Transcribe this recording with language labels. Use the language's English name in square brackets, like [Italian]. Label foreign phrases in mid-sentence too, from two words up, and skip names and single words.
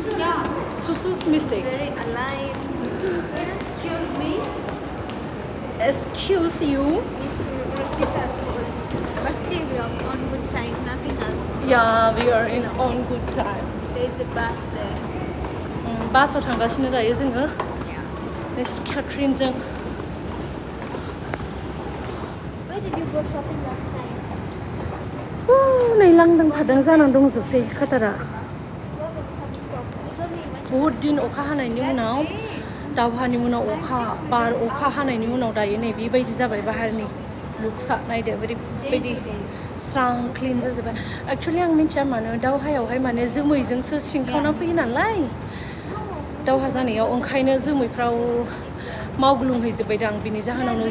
[English] yeah Susu's mistake Very aligned. Excuse me. excuse you It's Rosita's fault. But still we are on good time. Nothing else. yeah we are in on good time There is a bus there. [Bodo] बासाव थांगासिनो दायो जोङो [English] Yeah. [Bodo] मिस Catherine जों [English] Where did you go shopping last time? [Bodo] नै लांदां थादों जानानै दंजोबसै खाटारा [English] Tell me when [Hindi] बहुद दिन [Bodo] अखा हानायनि उनाव दावहानि उनाव बार अखा हानायनि उनाव दायो नै बेबायदि जाबाय बाहेरनि लुक्सआ नायदो ओरैबायदि स्रां क्लिन जाजोब्बाय एक्चुअलि आं मिन्थिया मानो दावहायावहाय माने जोमैजोंसो सिंखावना फैयो नालाय दावहा जानायाव ओंखायनो जोमैफ्राव मावग्लुंहैजोब्बायदां बिनि जाहोनावनो